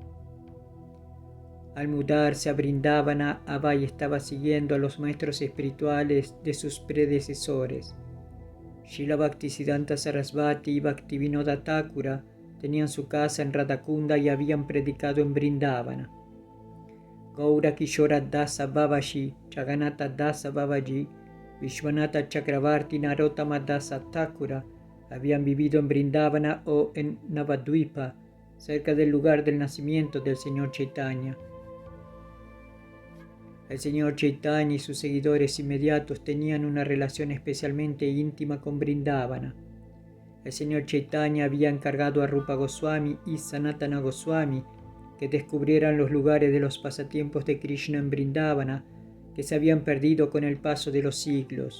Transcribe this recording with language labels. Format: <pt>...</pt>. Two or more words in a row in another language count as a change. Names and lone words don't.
<es>Al mudarse a Vrindavana, Abhay estaba siguiendo a los maestros espirituales de sus predecesores. Srila Bhaktisiddhanta Sarasvati y Bhaktivinoda Thakura tenían su casa en Radhakunda y habían predicado en Vrindavana. Gaura Kishora Dasa Babaji, Jagannatha Dasa Babaji, Vishwanatha Chakravarti y Narottama Dasa Thakura habían vivido en Vrindavana o en Navadvipa, cerca del lugar del nacimiento del Señor Chaitanya. El Señor Chaitanya y sus seguidores inmediatos tenían una relación especialmente íntima con Vrindavana. El Señor Chaitanya había encargado a Rupa Goswami y Sanatana Goswami que descubrieran los lugares de los pasatiempos de Krishna en Vrindavana que se habían perdido con el paso de los siglos.</es>